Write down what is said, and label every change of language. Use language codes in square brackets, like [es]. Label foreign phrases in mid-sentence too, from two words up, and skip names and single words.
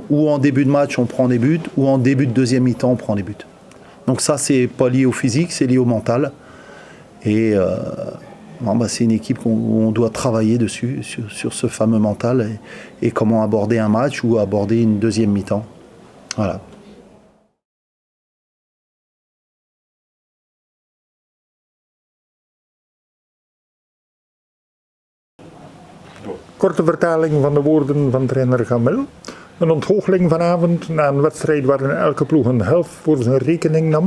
[fr] Ou en début de match, on prend des buts, ou en début de deuxième mi-temps, on prend des buts. Donc ça, c'est pas lié au physique, c'est lié au mental. Et c'est une équipe où on doit travailler dessus, sur ce fameux mental, et comment aborder un match ou aborder une deuxième mi-temps. Voilà. [nl] Korte vertaling van de woorden van trainer Gamel. Een ontgoocheling vanavond na een wedstrijd waarin elke ploeg een helft voor zijn rekening nam.